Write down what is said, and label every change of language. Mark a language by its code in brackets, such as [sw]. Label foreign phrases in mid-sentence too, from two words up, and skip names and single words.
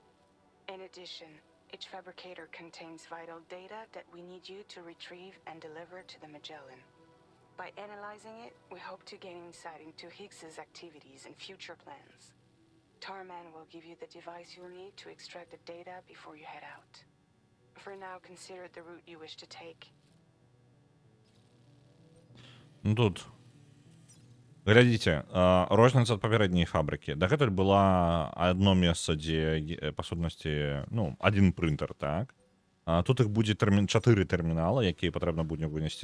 [en] In addition, each fabricator contains vital data that we need you to retrieve and deliver to the Magellan. By analyzing it, we hope to gain insight into Higgs's activities and future plans. Tarman will give you the device you'll need to extract the data before you head out. For now, consider the route you wish to take. [be] Ну тут глядзіце, розніца ад папярэдняй фабрыкі. Дагэтуль была адно месца, дзе па сутнасці, ну, адзін прынтер, так. Тут іх будзе 4 тэрмінала, якія патрэбна будзе вынесці.